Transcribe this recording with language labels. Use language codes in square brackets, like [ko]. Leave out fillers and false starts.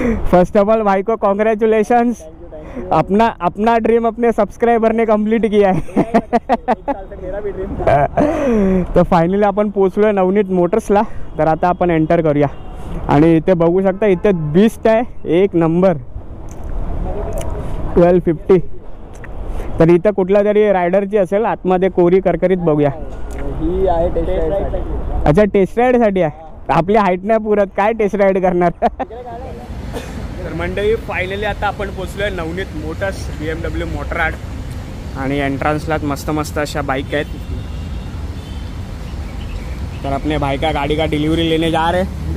[hi] First of all भाई को congratulations, अपना ड्रीम अपने सब्सक्राइबर ने कंप्लीट किया है. [mr] तर फायनली आपण पोचलोय नवनीत मोटर्सला. तर आता आपण एंटर करूया. आणि इथे बघू शकता, इथे बीस्ट आहे एक नंबर 1250. तर इथं कुठला तरी रायडरची असेल आतमध्ये कोरी करकरीत. बघूया. ही आहे टेस्ट राईड. अच्छा, टेस्ट राईडसाठी आहे. आपली हाईट नाही पुरत, काय टेस्ट राईड करणार. तर मंडळी फायनली आता आपण पोचलोय नवनीत मोटर्स BMW मोटराड. आणि एंट्रांसलाच मस्त मस्त अशा बाइक आहेत. [hi] तर अपने भाई का गाड़ी का डिलीवरी लेने जा रहे हैं.